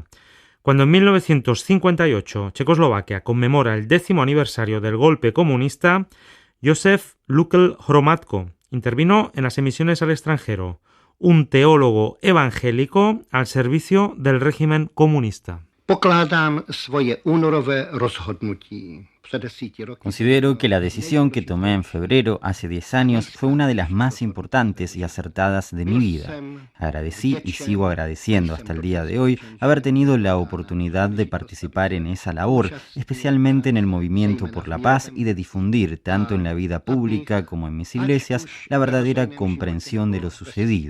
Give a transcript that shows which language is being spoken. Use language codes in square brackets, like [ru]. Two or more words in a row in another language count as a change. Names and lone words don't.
[es] Cuando en 1958 Checoslovaquia conmemora el 10º aniversario del golpe comunista, Josef Lukl Hromadko intervino en las emisiones al extranjero, un teólogo evangélico al servicio del régimen comunista. [cs] Pokládám svoje únorové rozhodnutí. [es] Considero que la decisión que tomé en febrero, hace 10 años, fue una de las más importantes y acertadas de mi vida. Agradecí y sigo agradeciendo hasta el día de hoy haber tenido la oportunidad de participar en esa labor, especialmente en el movimiento por la paz y de difundir, tanto en la vida pública como en mis iglesias, la verdadera comprensión de lo sucedido.